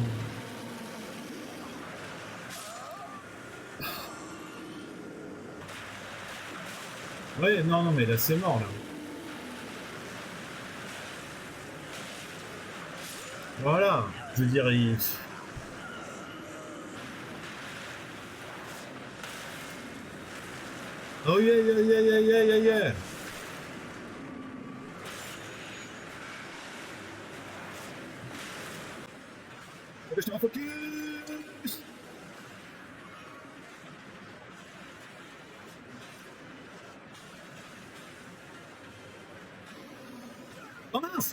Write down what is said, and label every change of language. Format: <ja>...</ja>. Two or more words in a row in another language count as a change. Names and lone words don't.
<fr>Ouais, non, non, mais là c'est mort là. Voilà, je veux dire, il...</fr> <en>Oh yeah, yeah, yeah, yeah, yeah, yeah, yeah.</en> <fr>Je te focus. Oh mince.</fr>